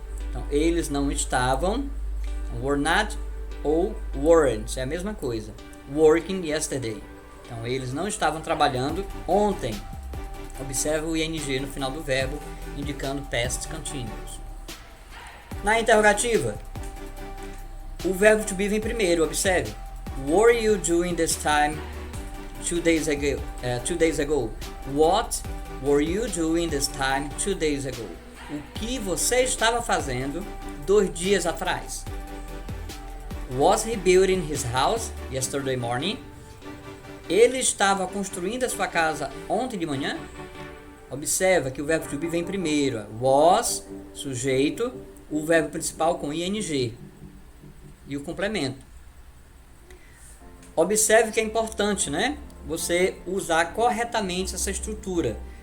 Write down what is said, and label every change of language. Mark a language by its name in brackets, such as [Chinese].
[Portuguese] Então, eles não estavam. [English] Were not [Portuguese] ou weren't, é a mesma coisa. [English] Working yesterday. [Portuguese] Então, eles não estavam trabalhando ontem. Observe o ing no final do verbo, indicando past continuous. Na interrogativa, o verbo to be vem primeiro, observe. [English] Were you doing this time 2 days ago? What were you doing this time 2 days ago? [Portuguese] O que você estava fazendo 2 dias atrás? [English] Was he building his house yesterday morning? [Portuguese] Ele estava construindo a sua casa ontem de manhã? Observa que o verbo to be vem primeiro. Was, sujeito, o verbo principal com ing e o complemento. Observe que é importante, né? Você usar corretamente essa estrutura.